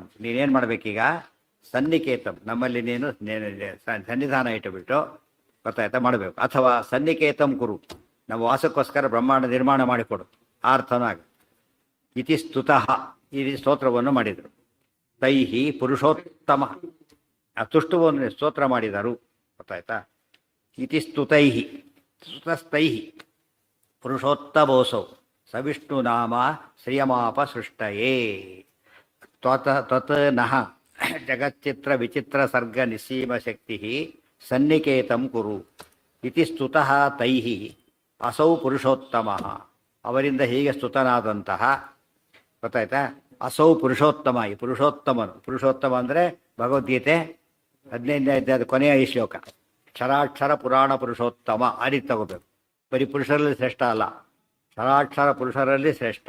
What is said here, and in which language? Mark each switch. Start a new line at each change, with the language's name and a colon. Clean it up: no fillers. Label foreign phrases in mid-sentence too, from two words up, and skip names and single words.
Kannada: ನೀನೇನು ಮಾಡಬೇಕೀಗ, ಸನ್ನಿಕೇತಂ ನಮ್ಮಲ್ಲಿ ನೀನು ಸನ್ನಿಧಾನ ಇಟ್ಟುಬಿಟ್ಟು ಗೊತ್ತಾಯ್ತಾ ಮಾಡಬೇಕು. ಅಥವಾ
Sanskrit: ಸನ್ನಿಕೇತಂ ಕುರು,
Kannada: ನಮ್ಮ ವಾಸಕ್ಕೋಸ್ಕರ ಬ್ರಹ್ಮಾಂಡ ನಿರ್ಮಾಣ ಮಾಡಿಕೊಡು, ಆ ಅರ್ಥನೂ ಆಗ.
Sanskrit: ಇತಿ ಸ್ತುತಃ,
Kannada: ಈ ಸ್ತೋತ್ರವನ್ನು ಮಾಡಿದರು.
Sanskrit: ತೈಹಿ ಪುರುಷೋತ್ತಮ,
Kannada: ತುಷ್ಟುವನ್ನು ಸ್ತೋತ್ರ ಮಾಡಿದರು. ಗೊತ್ತಾಯ್ತಾ?
Sanskrit: ಇತಿ ಸ್ತುತೈಹಿ ಸ್ತುತಸ್ತೈಹಿ ಪುರುಷೋತ್ತಮೋಸೌ ಸವಿಷ್ಣು ನಾಮ ಶ್ರಿಯಮಾಪ ಸೃಷ್ಟಯೇ ತ್ವತ್ ನಃ ಜಗಚ್ಚಿತ್ರ ವಿಚಿತ್ರ ಸರ್ಗ ನಿಸ್ಸೀಮ ಶಕ್ತಿ ಸನ್ನಿಕೇತಂ ಕುರು ಇತಿ ಸ್ತುತಃ ತೈಹಿ ಅಸೌ ಪುರುಷೋತ್ತಮ.
Kannada: ಅವರಿಂದ ಹೀಗೆ ಸ್ತುತನಾದಂತಹ, ಗೊತ್ತಾಯ್ತಾ,
Sanskrit: ಅಸೌ ಪುರುಷೋತ್ತಮ,
Kannada: ಈ ಪುರುಷೋತ್ತಮನು. ಪುರುಷೋತ್ತಮ ಅಂದರೆ ಭಗವದ್ಗೀತೆ 15ನೇ ಅಧ್ಯಾಯದ ಕೊನೆಯ ಈ ಶ್ಲೋಕ,
Sanskrit: ಕ್ಷರಾಕ್ಷರ ಪುರಾಣ ಪುರುಷೋತ್ತಮ.
Kannada: ಆ ರೀತಿ ತಗೋಬೇಕು. ಬರೀ ಪುರುಷರಲ್ಲಿ ಶ್ರೇಷ್ಠ ಅಲ್ಲ, ಕ್ಷರಾಕ್ಷರ ಪುರುಷರಲ್ಲಿ ಶ್ರೇಷ್ಠ.